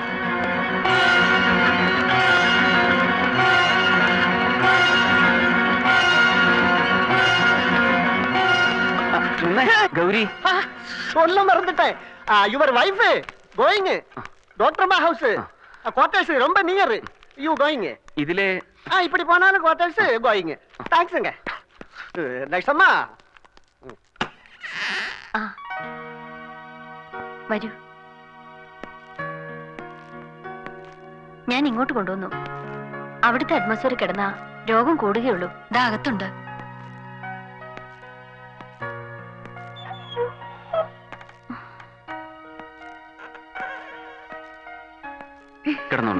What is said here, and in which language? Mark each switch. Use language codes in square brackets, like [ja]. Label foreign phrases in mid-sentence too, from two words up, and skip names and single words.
[ml] ഗൗരി, [ta] சொல்ல மறந்துட்டேன். [en] your wife going doctor house quarters ரொம்ப near. you going. [ml] ഇതിലെ [ta] இப்படி போனாலும் [en] quarters going. [ta] தேங்க்ஸ்ங்க. நெக்ஸ்ட் அம்மா. [ml] വരൂ. ഞാൻ ഇങ്ങോട്ട് കൊണ്ടുവന്നു. അവിടുത്തെ അറ്റ്മോസ്ഫിയർ കിടന്ന രോഗം കൂടുകയുള്ളൂ. ഇതാ അകത്തുണ്ട്. കിടന്നോളൂ.